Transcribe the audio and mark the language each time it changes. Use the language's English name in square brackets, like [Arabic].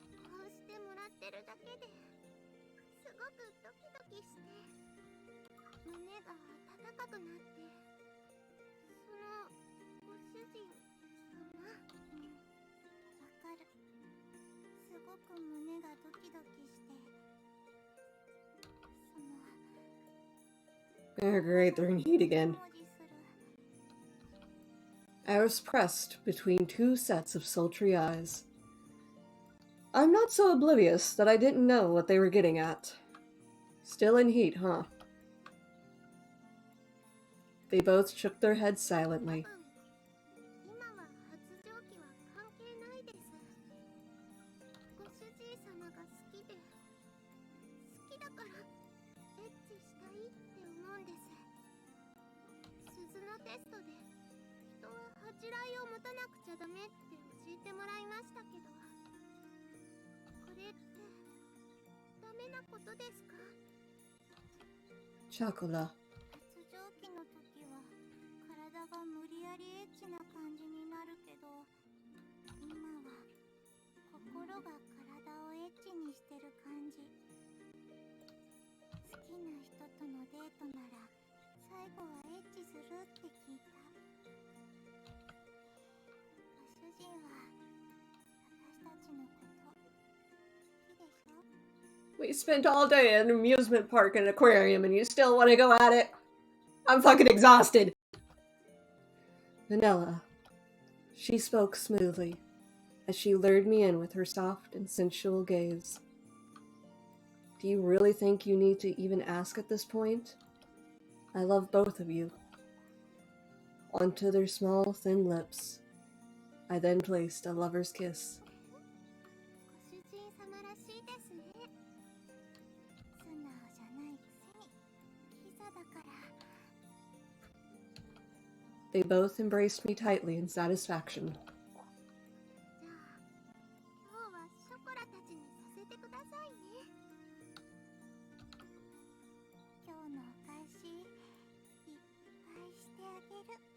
[Japanese] こうしてもらってるだけですごくドキドキして胸が温かくなって、そのご主人様、わかる。すごく胸がドキドキして、その [English] Oh, great, they're in heat again. 文字する I was pressed between two sets of sultry eyes. I'm not so oblivious that I didn't know what they were getting at. Still in heat, huh? They both shook their heads silently. [Japanese] 今は発情期は関係ないです。ご主人様が好きで、好きだからエッチしたいって思うんです。鈴のテストで人は恥じらいを持たなくちゃダメって教えてもらいましたけど、これってダメなことですか [English] Chocola. [Japanese] 発情期の時は体が無理やりエッチな感じになるけど、今は心が体をエッチにしてる感じ。好きな人とのデートなら最後はエッチするって聞いた。ご主人は私たちのこと好きでしょ [English] We spent all day at an amusement park and an aquarium, and you still want to go at it? I'm fucking exhausted. Vanilla. She spoke smoothly, as she lured me in with her soft and sensual gaze. Do you really think you need to even ask at this point? I love both of you. Onto their small, thin lips, I then placed a lover's kiss. [Japanese] ご主人様らしいですね。素直じゃないくせにキザだから。 [English] They both embraced me tightly in satisfaction. [Japanese] じゃあ今日はショコラたちにさせてくださいね。今日のお返しいっぱいしてあげる。